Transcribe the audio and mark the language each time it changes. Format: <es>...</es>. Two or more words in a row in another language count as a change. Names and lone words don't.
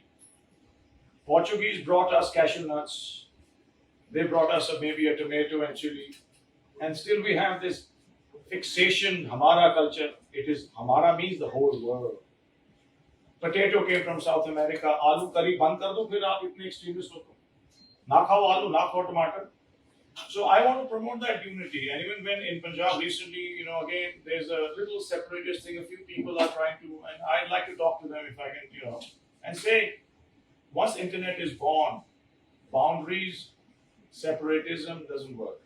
<en>Portuguese brought us cashew nuts. They brought us maybe a tomato and chili. And still we have this fixation, Hamara culture. It is, Hamara means the whole world. Potato came from South America.</en> <hi>आलू करी बंद कर दो, phir aap itne extremist ho. ना खाओ आलू, ना खाओ tomato.</hi> <en>So I want to promote that unity. And even when in Punjab recently, again, there's a little separatist thing. A few people are trying to, and I'd like to talk to them if I can, and say, once internet is born, boundaries, separatism doesn't work.</en>